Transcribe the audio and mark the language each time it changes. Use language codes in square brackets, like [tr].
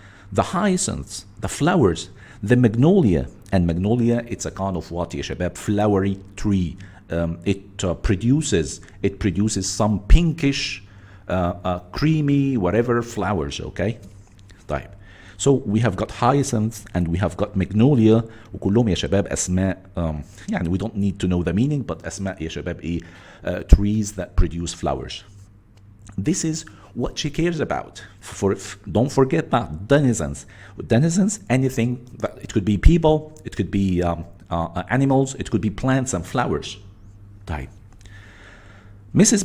[en] The hyacinths, the flowers, the magnolia. And magnolia, it's a kind of what, [ar] يا شباب? [en] Flowery tree. It produces some pinkish, creamy, whatever flowers, okay? [ar] طيب. [en] So we have got hyacinths and we have got magnolia. [ar] وكلهم يا شباب أسماء, يعني [en] we don't need to know the meaning, but [ar] أسماء يا شباب إيه? [en] Trees that produce flowers. This is what she cares about. Don't forget that. Denizens. Denizens, anything. It could be people, it could be animals, it could be plants and flowers. Right. Mrs.